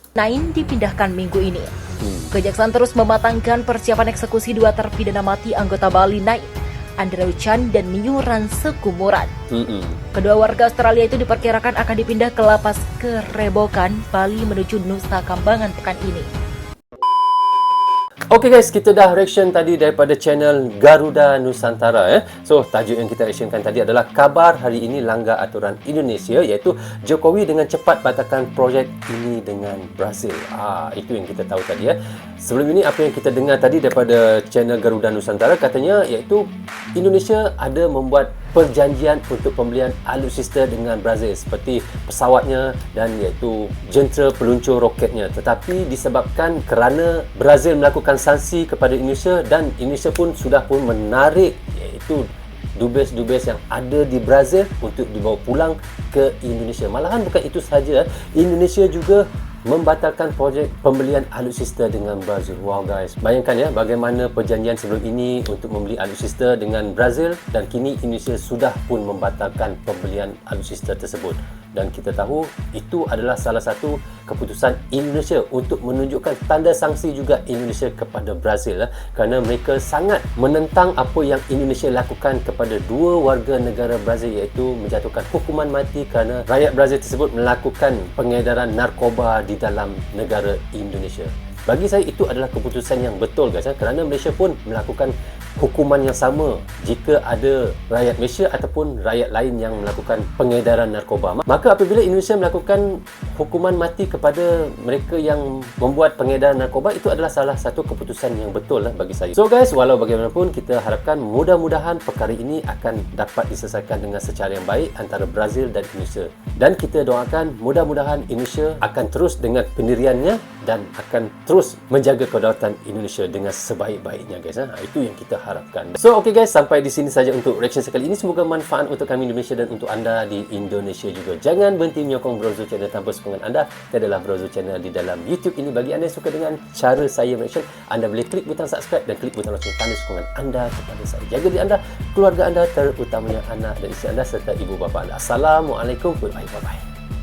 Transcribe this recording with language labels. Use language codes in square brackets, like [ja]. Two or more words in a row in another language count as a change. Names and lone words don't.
[id] Nain dipindahkan minggu ini. Kejaksaan terus mematangkan persiapan eksekusi dua terpidana mati anggota Bali Nain, Andrew Chan dan Myuran Sekumuran. Kedua warga Australia itu diperkirakan akan dipindah ke lapas Kerebokan, Bali menuju Nusa Kambangan pekan ini. [en] Okey guys, [ms] kita dah reaction tadi daripada channel Garuda Nusantara. So, tajuk yang kita reactionkan tadi adalah kabar hari ini langgar aturan Indonesia, iaitu Jokowi dengan cepat batalkan projek ini dengan Brazil. Itu yang kita tahu tadi Sebelum ini apa yang kita dengar tadi daripada channel Garuda Nusantara, katanya iaitu Indonesia ada membuat perjanjian untuk pembelian alutsista dengan Brazil seperti pesawatnya dan iaitu jentera peluncur roketnya. Tetapi disebabkan kerana Brazil melakukan sanksi kepada Indonesia dan Indonesia pun sudah pun menarik iaitu dubes-dubes yang ada di Brazil untuk dibawa pulang ke Indonesia. Malahan bukan itu sahaja, Indonesia juga membatalkan projek pembelian alutsista dengan Brazil. [en] Wow guys, [ms] bayangkan bagaimana perjanjian sebelum ini untuk membeli alutsista dengan Brazil dan kini Indonesia sudah pun membatalkan pembelian alutsista tersebut. Dan kita tahu itu adalah salah satu keputusan Indonesia untuk menunjukkan tanda sanksi juga Indonesia kepada Brazil kerana mereka sangat menentang apa yang Indonesia lakukan kepada dua warga negara Brazil, iaitu menjatuhkan hukuman mati kerana rakyat Brazil tersebut melakukan pengedaran narkoba di dalam negara Indonesia. Bagi saya itu adalah keputusan yang betul guys kerana Malaysia pun melakukan hukuman yang sama jika ada rakyat Malaysia ataupun rakyat lain yang melakukan pengedaran narkoba. Maka apabila Indonesia melakukan hukuman mati kepada mereka yang membuat pengedaran narkoba, itu adalah salah satu keputusan yang betul bagi saya. [en] So guys, [ms] walau bagaimanapun, kita harapkan mudah-mudahan perkara ini akan dapat diselesaikan dengan secara yang baik antara Brazil dan Indonesia. Dan kita doakan mudah-mudahan Indonesia akan terus dengan pendiriannya dan akan terus menjaga kedaulatan Indonesia dengan sebaik-baiknya guys. Itu yang kita harapkan. [en] So okay guys, [ms] sampai di sini saja untuk reaction sekali ini. Semoga manfaat untuk kami Indonesia dan untuk anda di Indonesia juga. Jangan berhenti menyokong Brozo Channel tanpa sokongan anda. Ini adalah Brozo Channel di dalam YouTube ini. Bagi anda yang suka dengan cara saya reaction, anda boleh klik butang subscribe dan klik butang lonceng tanda sokongan anda kepada saya. Jaga diri anda, keluarga anda, terutamanya anak dan isteri anda serta ibu bapa anda. [en] Assalamualaikum. Bye bye.